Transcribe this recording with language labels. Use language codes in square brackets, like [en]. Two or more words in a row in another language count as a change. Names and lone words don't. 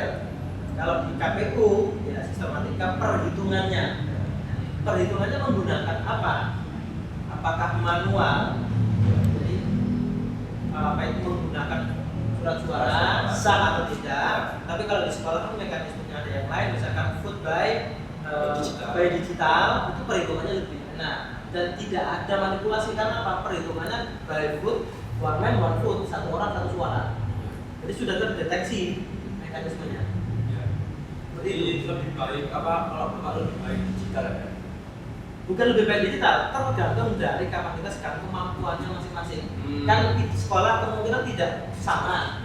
[id] Kalau di KPU ya sistematika perhitungannya. Perhitungannya menggunakan apa? Apakah manual? Jadi apa itu menggunakan surat suara sah atau tidak? Tapi kalau di sekolah kan mekanismenya ada yang lain, misalkan [en] vote by digital [id] itu perhitungannya lebih enak dan tidak ada manipulasi karena apa? Perhitungannya [en] by vote, one man one vote, [id] satu orang satu suara. Jadi sudah terdeteksi mekanismenya. Ya. Jadi lebih baik kalau lebih baik digital ya? Bukan lebih baik digital, tergantung dari kapasitas dan kemampuannya masing-masing. Kan di sekolah kemungkinan tidak sama.